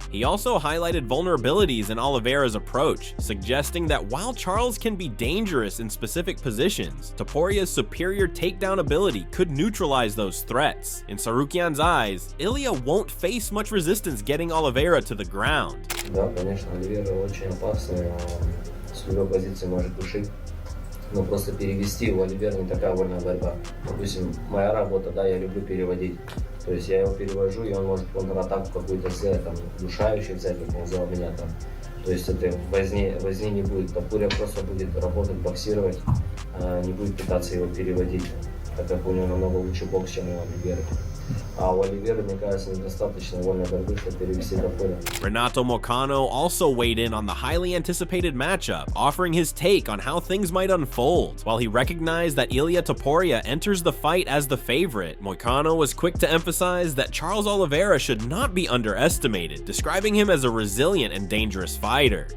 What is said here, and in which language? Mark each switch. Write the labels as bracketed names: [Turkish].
[English] He also highlighted vulnerabilities in Oliveira's approach, suggesting that while Charles can be dangerous in specific positions, Topuria's superior takedown ability could neutralize those threats. In Serukian's eyes, Ilia won't face much resistance getting Oliveira to the ground. [Russian] Да, конечно, Оливейра очень опасный, с любой позиции может душить. Но просто перевести у Оливейра не такая вольная борьба. Допустим, моя работа, да, я люблю переводить. То есть я его перевожу, и он может контратаку какую-то сделать, там, душающую взять, как он взял меня там. То есть это возни не будет. Topuria просто будет работать, боксировать, не будет пытаться его переводить, так как у него намного лучше бокс, чем у Оливейра. А у Оливейра, мне кажется, недостаточно вольной борьбы, чтобы перевести Topuria. [English] Renato Moicano also weighed in on the highly anticipated matchup, offering his take on how things might unfold. While he recognized that Ilia Topuria enters the fight as the favorite, Moicano was quick to emphasize that Charles Oliveira should not be underestimated, describing him as a resilient and dangerous fighter.